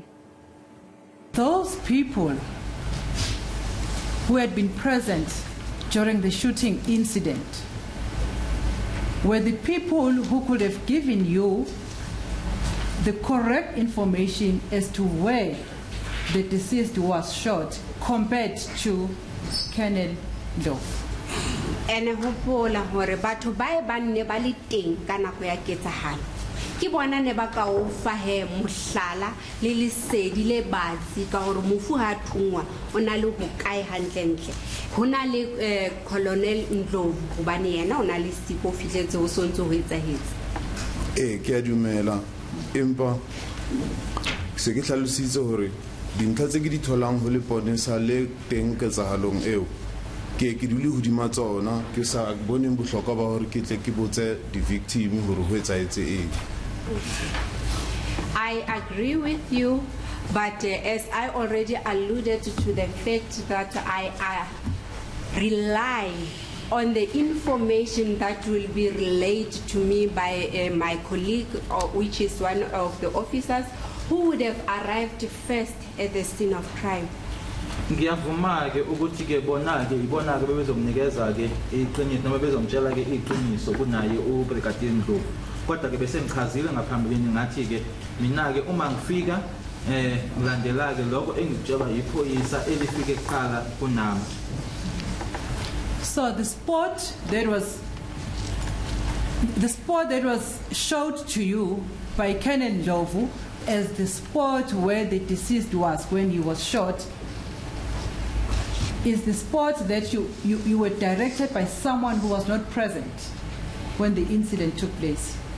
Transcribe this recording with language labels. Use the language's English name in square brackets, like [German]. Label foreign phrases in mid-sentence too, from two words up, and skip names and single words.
[English] Those people who had been present during the shooting incident were the people who could have given you the correct information as to where the deceased was shot compared to Colonel Love. [Southern Sotho] Ene hopola hore batho ba e banne ba le teng ka nako ya ketsahalo ke bona ne ba ka o fa he mohlala le lesedi le batsi ka hore mofu ha thungwa ona le ho kae hantlentle hona le Colonel Ndlovu hobane yena ona le siko fihletse ho sontso ho etsahetse ke a dumela empa se ke hlalositse hore dintlha tse ke di tholang ho le ponesa le teng ketsahalong eo ke dule hodima tsona ke sa boneng bohlokwa ba hore ke tle ke botse di victim hore ho etsaetse eng. [English] I agree with you, but as I already alluded to the fact that I rely on the information that will be relayed to me by my colleague, which is one of the officers who would have arrived first at the scene of crime. [Zulu] Ngiyavuma ke ukuthi ke bona ke ibona ke bezomnikeza ke iqiniso noma bezomtshela ke iqiniso kunaye uBrigadier Ndlovu kodwa ke bese ngichazile ngaphambilini ngathi ke mina ke uma ngifika ngilandela ke lokho engitshela iphoyisa elifike kuqala kunami. [English] So the spot that was showed to you by Colonel Ndlovu as the spot where the deceased was when he was shot is the spot that you were directed by someone who was not present when the incident took place.